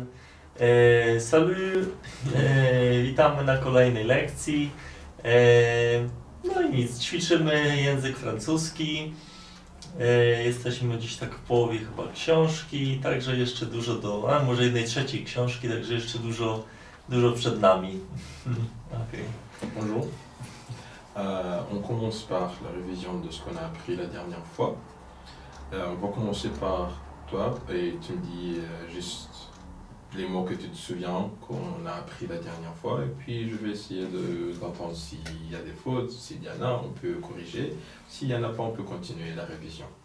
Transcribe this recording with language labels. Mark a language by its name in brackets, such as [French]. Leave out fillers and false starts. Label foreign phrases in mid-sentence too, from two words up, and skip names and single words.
[Polish] Salut, witamy na kolejnej lekcji. No i nic, ćwiczymy język francuski. Jesteśmy dziś tak w połowie chyba książki, także jeszcze dużo może 1/3 książki, także jeszcze dużo przed nami. Okay. [French] Bonjour. On commence par la révision de ce qu'on a appris la dernière fois. On va commencer par toi et tu me dis juste les mots que tu te souviens qu'on a appris la dernière fois et puis je vais essayer d'entendre s'il y a des fautes, s'il y en a on peut corriger, s'il n'y en a pas on peut continuer la révision.